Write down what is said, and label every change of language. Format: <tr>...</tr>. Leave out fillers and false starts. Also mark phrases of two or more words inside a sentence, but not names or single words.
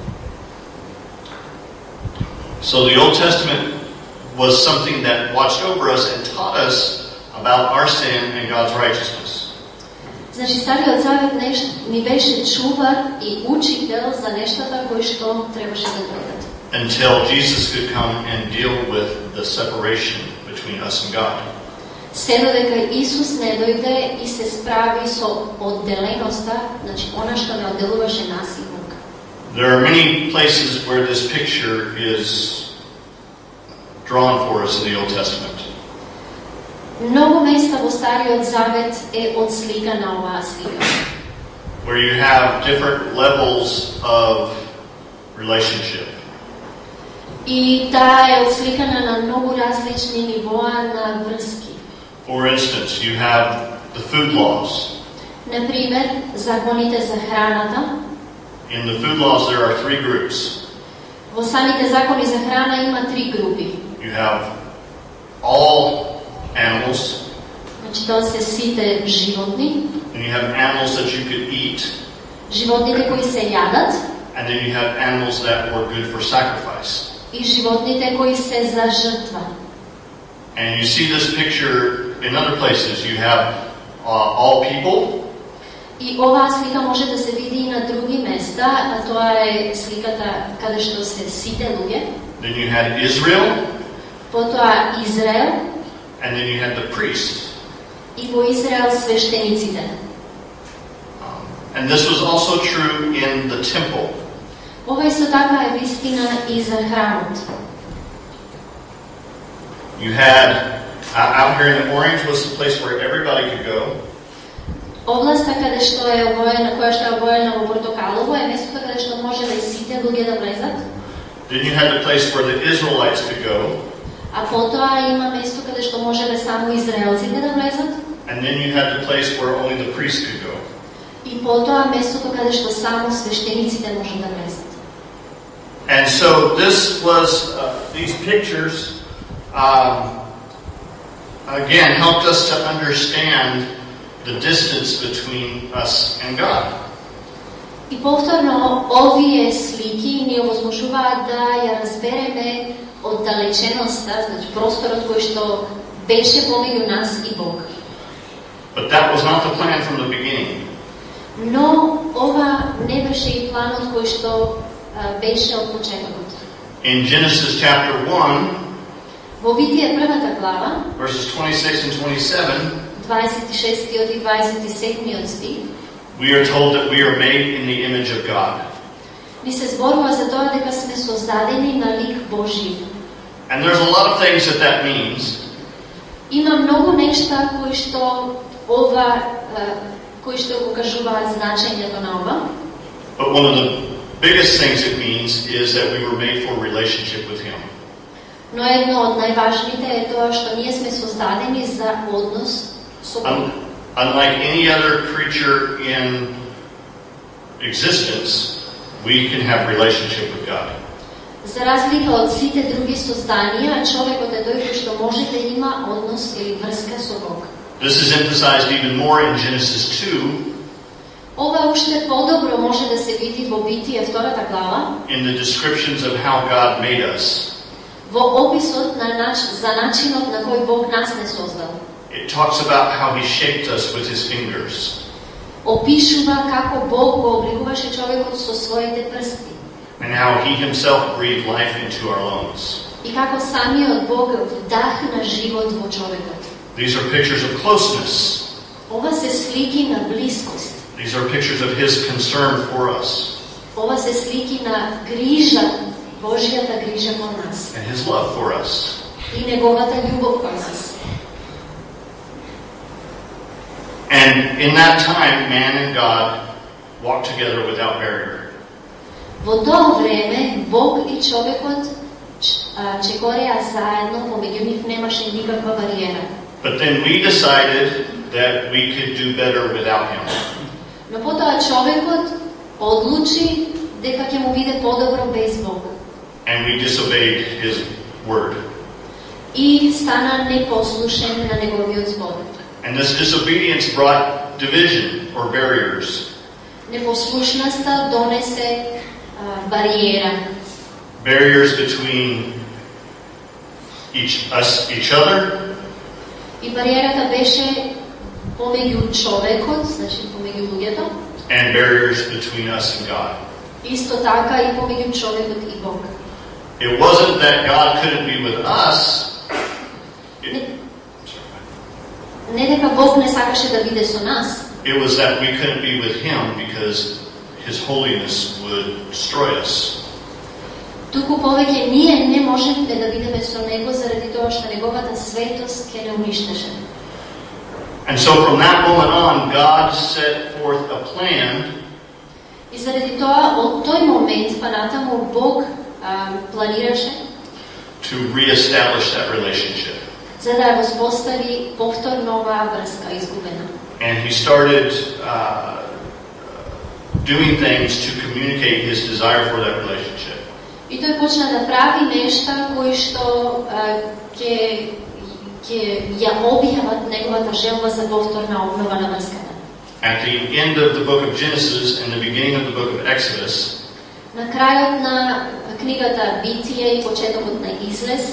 <en>So the Old Testament was something that watched over us and taught us about our sin and God's righteousness.</en> <mk>Значи Стариот Завет ни беше чувар и учител за нештата кои што требаше да дојдат.</mk> <en>Until Jesus could come and deal with the separation between us and God.</en> <mk>Се додека Исус не дојде и се справи со одделеноста, значи она што не одделуваше нас и Бог.</mk> <en>There are many places where this picture is drawn for us in the Old Testament.</en> <mk>Многу места во Стариот Завет е отсликана оваа слика.</mk> <en>Where you have different levels of relationship.</en> <mk>И таа е отсликана на многу различни нивоа на врски.</mk> <en>For instance, you have the food laws.</en> <mk>Например, законите за храната.</mk> <en>In the food laws there are three groups.</en> <mk>Во самите закони за храна има три групи.</mk> <en>You have all animals.</en> <mk>Значи тоа се сите животни.</mk> <en>And you have animals that you could eat.</en> <mk>Животните кои се јадат.</mk> <en>And then you have animals that were good for sacrifice.</en> <mk>И животните кои се за жртва.</mk> <en>And you see this picture in other places. You have all people.</en> <mk>И оваа слика може да се види и на други места, а тоа е сликата каде што се сите луѓе.</mk> <en>Then you had Israel.</en> <mk>Потоа Израел.</mk> <en>And then you had the priest.</en> <mk>И во Израел свештениците.</mk> <en>And this was also true in the temple.</en> <mk>Ова исто така е вистина и за храмот.</mk> <en>You had out here in the orange was the place where everybody could go.</en> <mk>Областа каде што е обоена, која што е обоена во портокалово, е местото каде што може да сите луѓе да влезат.</mk> <en>Then you had the place where the Israelites could go.</en> <mk>А потоа има место каде што можеле само израелците да влезат.</mk> <en>And then you had the place where only the priests could go.</en> <mk>И потоа местото каде што само свештениците може да влезат.</mk> <en>And so this was these pictures again helped us to understand the distance between us and God.</en> <mk>И повторно овие слики ни овозможуваат да ја разбереме оддалеченоста, значи просторот кој што беше помеѓу нас и Бог.</mk> <en>But that was not the plan from the beginning.</en> <mk>Но ова не беше и планот кој што беше од почетокот.</mk> <en>In Genesis chapter 1,</en> <mk>во Битие првата глава,</mk> <en>verses 26 and 27,</en> <mk>26 и 27 стих,</mk> <en>we are told that we are made in the image of God.</en> <mk>Ни се зборува за тоа дека сме создадени на лик Божји.</mk> <en>And there's a lot of things that means.</en> <mk>Има многу нешта кои што покажуваат значењето на ова.</mk> <en>But one of the biggest things it means is that we were made for a relationship with Him.</en> <mk>Но едно од најважните е тоа што ние сме создадени за однос со Бог.</mk> <en>Unlike any other creature in existence, we can have relationship with God.</en> <mk>За разлика од сите други созданија, човекот е тој кој што може да има однос или врска со Бог.</mk> <en>This is emphasized even more in Genesis 2.</en> <mk>Ова уште подобро може да се види во Битие 2 глава.</mk> <en>In the descriptions of how God made us.</en> <mk>Во описот за начинот на кој Бог нас не создал.</mk> <en>It talks about how he shaped us with his fingers.</en> <mk>Опишува како Бог го обликуваше човекот со своите прсти.</mk> <en>And how he himself breathed life into our lungs.</en> <mk>И како самиот Бог вдахна живот во човекот.</mk> <en>These are pictures of closeness.</en> <mk>Ова се слики на близкост.</mk> <en>These are pictures of his concern for us.</en> <mk>Ова се слики на грижа, Божјата грижа кон нас.</mk> <en>And his love for us.</en> <mk>И неговата љубов кон нас.</mk> <en>And in that time, man and God walked together without barrier.</en> <mk>Во тоа време Бог и човекот чекореа заедно, помеѓу нив немаше никаква бариера.</mk> <en>But then we decided that we could do better without him.</en> <mk>Но потоа човекот одлучи дека ќе му биде подобро без Бог.</mk> <en>And we disobeyed his word.</en> <mk>И стана непослушен на неговиот збор.</mk> <en>And this disobedience brought division or barriers.</en> <mk>Непослушноста донесе бариера.</mk> <en>Barriers between each other.</en> <mk>И бариерата беше помеѓу човекот, значи помеѓу луѓето.</mk> <en>And barriers between us and God.</en> <mk>Исто така и помеѓу човекот и Бог.</mk> <en>It wasn't that God couldn't be with us.</en> <mk>Не дека Бог не сакаше да биде со нас.</mk> <en>It was that we couldn't be with him because his holiness would destroy us.</en> <mk>Туку повеќе ние не можевме да бидеме со него заради тоа што неговата светост ќе не уништеше.</mk> <en>And so from that moment on, God set forth a plan.</en> <mk>И заради тоа од тој момент па натаму Бог планираше</mk> <en>to reestablish that relationship.</en> <mk>За да воспостави повторно оваа врска изгубена.</mk> <en>And he started doing things to communicate his desire for that relationship.</en> <mk>И тој почна да прави нешта кои што ќе ја објават неговата желба за повторна обнова на врската.</mk> <en>At the end of the book of Genesis and the beginning of the book of Exodus,</en> <mk>на крајот на книгата Битие и почетокот на Излез,</mk>